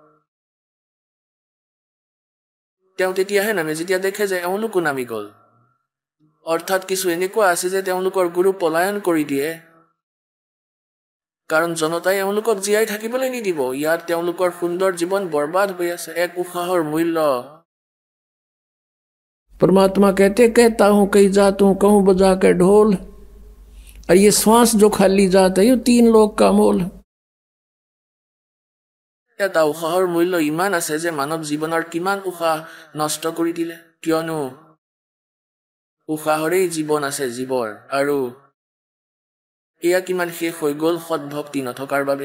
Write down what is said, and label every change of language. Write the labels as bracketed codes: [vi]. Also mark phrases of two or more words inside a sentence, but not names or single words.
[as] তেওঁ তেতিয়াহে নামে যেতিয়া দেখে যে এওঁলোকো নামি গ'ল। অৰ্থাৎ কিছু এনেকুৱা আছে যে তেওঁলোকৰ গুৰু পলায়ন কৰি দিয়ে, কাৰণ জনতাই এওঁলোকক জীয়াই থাকিবলৈ নিদিব। ইয়াত তেওঁলোকৰ সুন্দৰ জীৱন বৰবাদ হৈ আছে। এক উশাহৰ মূল্য। [hi] परमात्मा कहता हूं कई जातों कहूं बजा के ढोल, और ये श्वास जो खाली जाता है ये 3 लोग का मोल। [as] এটা উশাহৰ মূল্য ইমান আছে যে মানৱ জীৱনৰ কিমান উশাহ নষ্ট কৰি দিলে, কিয়নো উশাহৰেই জীৱন আছে জীৱৰ। আৰু এয়া কিমান শেষ হৈ গ'ল সৎভক্তি নথকাৰ বাবে।